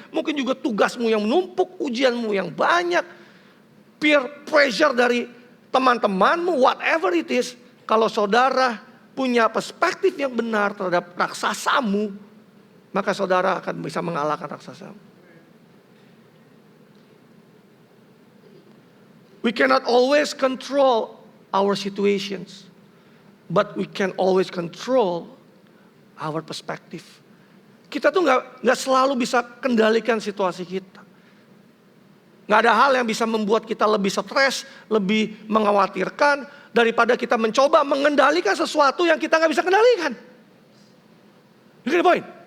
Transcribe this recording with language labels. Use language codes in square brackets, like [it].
[id] Mungkin juga tugasmu yang menumpuk, ujianmu yang banyak. Peer pressure dari teman-temanmu, [en] whatever it is. [id] Kalau saudara punya perspektif yang benar terhadap raksasamu, maka saudara akan bisa mengalahkan raksasamu. [en] We cannot always control our situations, but we can always control our perspective. [id] Kita tuh nggak selalu bisa kendalikan situasi kita. Nggak ada hal yang bisa membuat kita lebih stres, lebih mengkhawatirkan daripada kita mencoba mengendalikan sesuatu yang kita nggak bisa kendalikan. Ini poin.